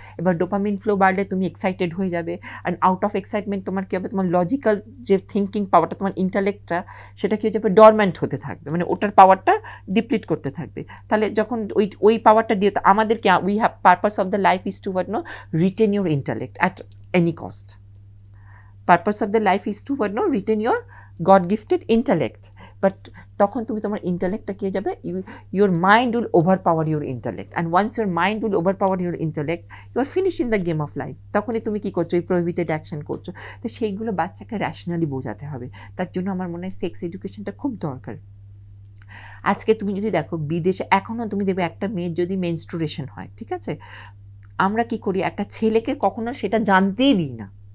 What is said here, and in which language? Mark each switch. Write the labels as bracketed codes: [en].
[bn] এবার dopamine flow বাড়লে তুমি এক্সাইটেড হয়ে যাবে, [en] and out of excitement [bn] তোমার কী হবে, তোমার লজিক্যাল যে থিঙ্কিং পাওয়ারটা, তোমার ইন্টালেক্টটা, সেটা কী হয়ে যাবে, ডরম্যান্ট হতে থাকবে, মানে ওটার পাওয়ারটা ডিপ্লিট করতে থাকবে। তাহলে যখন ওই পাওয়ারটা দিয়ে, তো আমাদেরকে [en] We have purpose of the life is to what, no, retain your intellect at any cost. Purpose of the life is to what, no, retain your God gifted intellect. But [bn] তখন তুমি তোমার ইন্টালেক্টটা কি হয়ে যাবে, [en] your mind will overpower your intellect, and once your mind will overpower your intellect, you are finished in the game of life. [bn] তখনই তুমি কি করছো, এই প্রহিবিটেড অ্যাকশন করছো। তো সেইগুলো বাচ্চাকে র্যাশনালি বোঝাতে হবে। তার জন্য আমার মনে হয় সেক্স এডুকেশনটা খুব দরকার। আজকে তুমি যদি দেখো বিদেশে এখনও তুমি দেখবে একটা মেয়ের যদি মেনস্ট্রুয়েশন হয়, ঠিক আছে, আমরা কি করি, একটা ছেলেকে কখনো সেটা জানতেই দিই না,